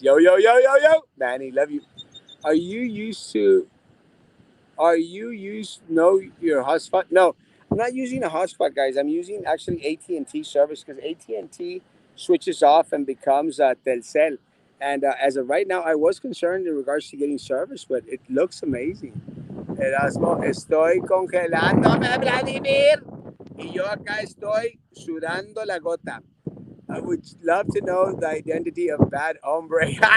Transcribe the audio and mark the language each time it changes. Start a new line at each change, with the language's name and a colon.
English: Yo, yo, yo, yo, yo. Manny, love you. Are you used to, are you used, know your hotspot? No, I'm not using a hotspot, guys. I'm using actually AT&T service because AT&T switches off and becomes Telcel. And as of right now, I was concerned in regards to getting service, but it looks amazing.
Spanish: Erasmo, estoy congelándome, Vladimir. Y yo acá estoy sudando la gota.
English: I would love to know the identity of bad hombre.